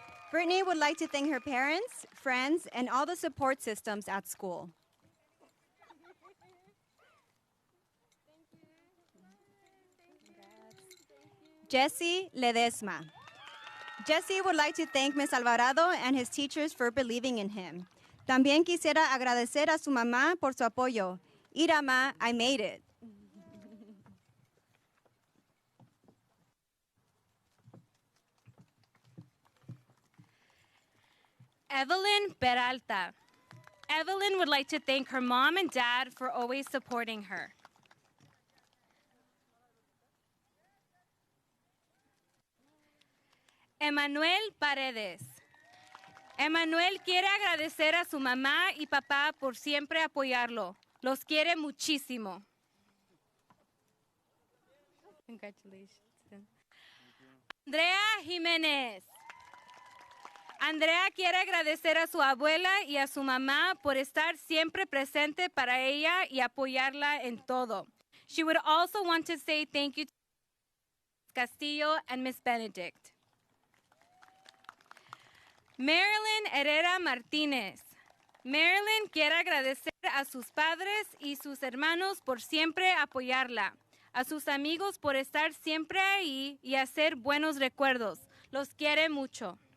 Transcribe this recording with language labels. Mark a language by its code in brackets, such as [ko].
[en] Brittany would like to thank her parents, friends, and all the support systems at school. Jessie Ledesma. Jessie would like to thank Ms. Alvarado and his teachers for believing in him. [es] También quisiera agradecer a su mamá por su apoyo. [en] Irama, I made it. Evelyn Peralta. Evelyn would like to thank her mom and dad for always supporting her. Emanuel Paredes. [es] Emanuel quiere agradecer a su mamá y papá por siempre apoyarlo. Los quiere muchísimo. [en] Congratulations. Andrea Jiménez. [es] Andrea quiere agradecer a su abuela y a su mamá por estar siempre presente para ella y apoyarla en todo. [en] She would also want to say thank you to Castillo and Miss Benedict. Marilyn Herrera Martínez. [es] Marilyn quiere agradecer a sus padres y sus hermanos por siempre apoyarla. a sus amigos por estar siempre ahí y hacer buenos recuerdos. Los quiere mucho.